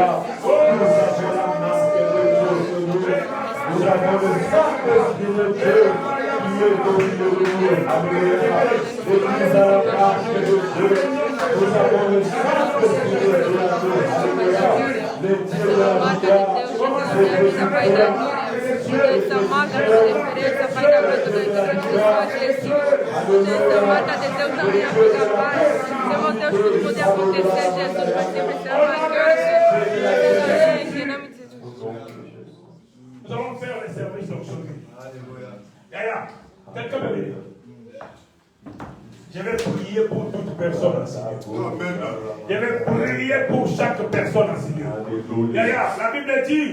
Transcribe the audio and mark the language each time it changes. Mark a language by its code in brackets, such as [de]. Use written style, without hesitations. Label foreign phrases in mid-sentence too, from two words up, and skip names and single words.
[fr] Nous avons la marque de Dieu sur nous. Nous avons le Saint-Esprit de Dieu qui est au milieu de nous. Alléluia. L'église à la marque de Dieu. Nous avons le Saint-Esprit de Dieu à nous. Alléluia. Le Dieu de la victoire. [pt] Essa marca de diferença, Pai da glória, do Cristo Jesus. Essa marca de Deus também aplica, Pai. Senhor Deus, tudo pode acontecer, Jesus, mas sempre será marcado. Em nome de Jesus. [fr] Nous allons faire les services d'aujourd'hui. Yaya, quelqu'un me dit. Je vais prier pour toute personne ainsi. Je vais prier pour chaque personne ainsi. Yaya, la Bible dit.